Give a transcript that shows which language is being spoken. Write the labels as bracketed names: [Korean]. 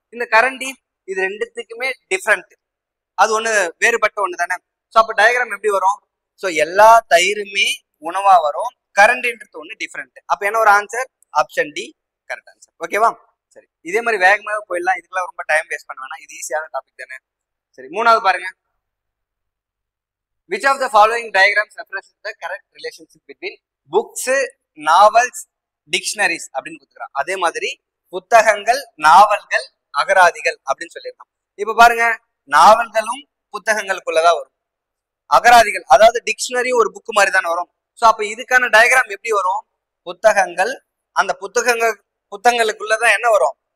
[Tamil] இந்த கரண்டி இது ரெண்டுத்துக்குமே டிஃப்ரெண்ட், அது ஒண்ணு வேறுபட்ட ஒண்ணு தானே. ஸோ அப்போ டயக்ராம் எப்படி வரும்? ஸோ எல்லா தயிருமே உணவா வரும், கரண்டின்றது ஒண்ணு டிஃப்ரெண்ட். அப்ப என்ன ஒரு answer? Option D correct answer. ஓகேவா? சரி, இதே மாதிரி வேகமாக போயிடலாம். இதுக்கெல்லாம் ரொம்ப டைம் வேஸ்ட் பண்ண வேணாம், இது ஈஸியான டாபிக் தானே. சரி, மூணாவது பாருங்க. [English] Which of the following diagrams represents the correct relationship between books, novels, dictionaries [Tamil] அப்படின்னு கொடுத்துக்கிறான். அதே மாதிரி புத்தகங்கள், நாவல்கள், அகராதிகள் அப்படின்னு சொல்லியிருக்கான். இப்ப பாருங்க, நாவல்களும் புத்தகங்களுக்குள்ளதான் வரும். அகராதிகள் அதாவது டிக்ஷனரி ஒரு புக் மாதிரி தானே வரும். ஸோ அப்ப இதுக்கான டயக்ராம் எப்படி வரும்? புத்தகங்கள், அந்த புத்தகங்களுக்குள்ளதான் என்ன வரும்?